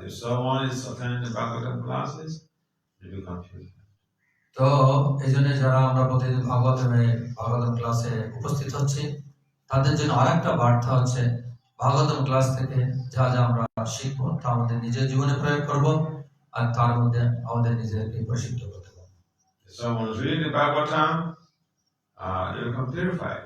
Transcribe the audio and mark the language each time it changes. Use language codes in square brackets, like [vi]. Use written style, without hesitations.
[en] If someone is attending the Bhagavatam classes, they become purified. [bn] তো এই জন্য যারা আমরা প্রতিদিন ভাগবতম ক্লাসে উপস্থিত হচ্ছি, তাদের জন্য আরেকটা বার্তা হচ্ছে, ভাগবতম ক্লাস থেকে যা যা আমরা শিখবো তা আমাদের নিজের জীবনে প্রয়োগ করব, আর তার মধ্যে আমাদের নিজেদেরকে প্রশিক্ষিত করতে হবে। [en] If someone is reading the Bhagavatam, they become purified.